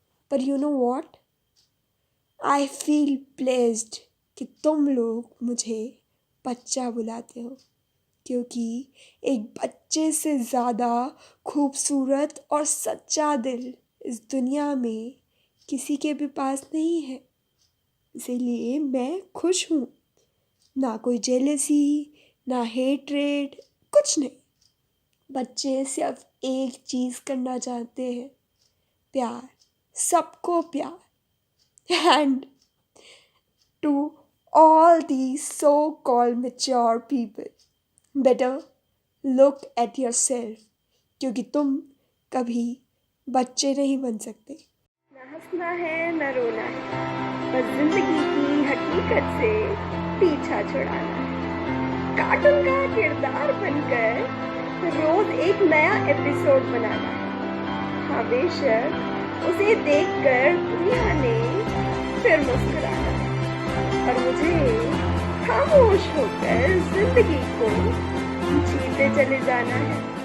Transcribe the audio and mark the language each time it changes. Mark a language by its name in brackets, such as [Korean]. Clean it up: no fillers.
[Hindi] पर [English] you know what, I feel blessed [Hindi] कि तुम लोग मुझे बच्चा बुलाते हो, क्योंकि एक बच्चे से ज़्यादा खूबसूरत और सच्चा दिल इस दुनिया में किसी के भी पास नहीं है। इसीलिए मैं खुश हूँ। ना कोई जेलसी, ना हेट्रेड, कुछ नहीं। बच्चे सिर्फ एक चीज़ करना चाहते हैं, प्यार, सबको प्यार। [English] And to all these so-called mature people, better look at yourself, [Hindi] क्योंकि तुम कभी बच्चे नहीं बन सकते। ना हंसना है ना रोना है, बस जिंदगी की हकीकत से पीछा छुड़ाना है। कार्टून का किरदार बनकर रोज एक नया एपिसोड बनाना है। हाँ बेशक उसे देखकर दुनिया ने फिर मुस्कुराना है और मुझे खामोश होकर जिंदगी को जीते चले जाना है।